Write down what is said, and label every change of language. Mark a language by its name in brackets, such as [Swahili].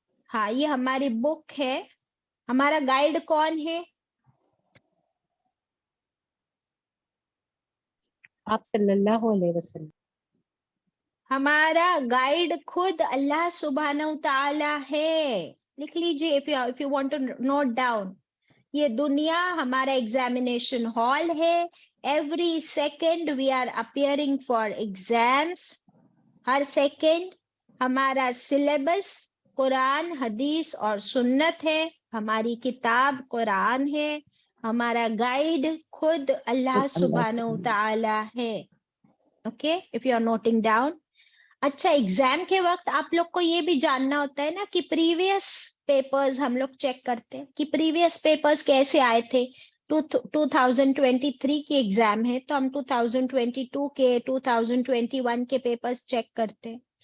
[Urdu] ہاں، یہ ہماری بک ہے. ہمارا گائیڈ کون ہے؟ آپ صلی اللہ علیہ وسلم. ہمارا گائیڈ خود اللہ سبحانہ تعالی ہے. لکھ لیجیے [English] if you want to note down. [Urdu] یہ دنیا ہمارا ایگزامینیشن ہال ہے. [English] Every second we are appearing for exams. [Urdu] Hare second ہمارا سلیبس قرآن، حدیث اور سنت ہے. ہماری کتاب قرآن ہے. ہمارا گائیڈ خود اللہ سبحانہ تعالی ہے. Okay, [English] if you are noting down. [Urdu] اچھا، ایگزام کے وقت آپ لوگ کو یہ بھی جاننا ہوتا ہے نا کہ پریویس پیپرز ہم لوگ چیک کرتے ہیں کہ پریویس پیپرز کیسے آئے تھے. 2023 کی ایگزام ہے تو ہم 2022 کے 2021 کے پیپرز چیک کرتے ہیں.